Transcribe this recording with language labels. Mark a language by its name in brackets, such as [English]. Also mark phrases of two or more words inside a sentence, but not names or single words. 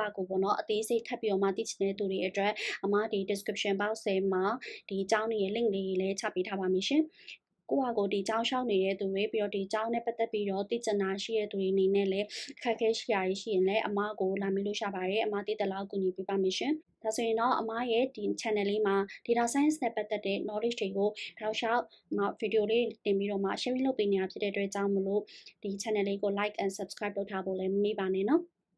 [Burmese] ကိုပေါ့နော်အသေးစိတ်ထပ်ပြီးတော့မှသိချင်တဲ့သူတွေအတွက်အမဒီ [English] description box [Burmese] ထဲမှာဒီကျောင်းတွေရဲ့ link တွေလည်းချပေးထားပါမယ်ရှင်ကိုယ့်ဟာကိုယ်ဒီကျောင်းရှောက်နေတဲ့သူတွေပြီးတော့ဒီကျောင်းနဲ့ပတ်သက်ပြီးတော့သိချင်တာရှိတဲ့သူတွေအနေနဲ့လည်းအခက်အခဲရှိရာရှိရင်လည်းအမကိုလာမေးလို့ရပါတယ်အမသိတဲ့လောက်ကူညီပေးပါမယ်ရှင်ဒါဆိုရင်တော့အမရဲ့ဒီ channel လေးမှာ [English] data science [Burmese] နဲ့ပတ်သက်တဲ့ knowledge တွေကိုတောက်လျှောက်ဗီဒီယိုလေးတင်ပြီးတော့မှ sharing လုပ်ပေးနေတာဖြစ်တဲ့အတွက်ကြောင့်မလို့ဒီ channel လေးကို [English] like and subscribe [Burmese] လုပ်ထားဖို့လည်းမမေ့ပါနဲ့နော်